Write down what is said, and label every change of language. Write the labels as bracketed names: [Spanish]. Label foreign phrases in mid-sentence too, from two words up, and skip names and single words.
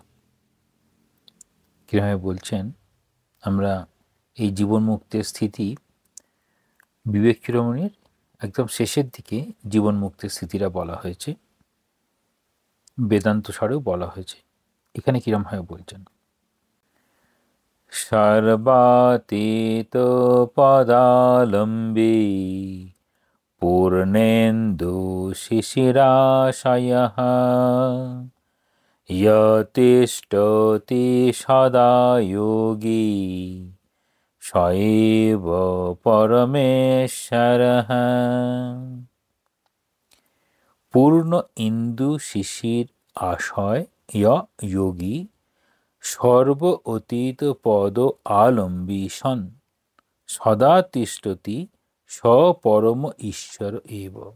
[Bangla] কিভাবে বলছেন, আমরা এই জীবন মুক্তের স্থিতি বিবেক চূড়ামণির একদম শেষের দিকে জীবন মুক্তের স্থিতিটা বলা হয়েছে, বেদান্ত সারেও বলা হয়েছে। এখানে কিরমভাবে বলছেন, [Sanskrit] সর্বাতীত পদালম্বী পূর্ণেন্দু শিশিরাশয়ঃ यतिष्ठति सदा योगी स एव परमेश्वरः। পূর্ণ ইন্দু শিশির আশয় যোগী সর্ব অতীত পদ আলম্বী সন সদা তিষ্ঠতি স পরম ঈশ্বর এব।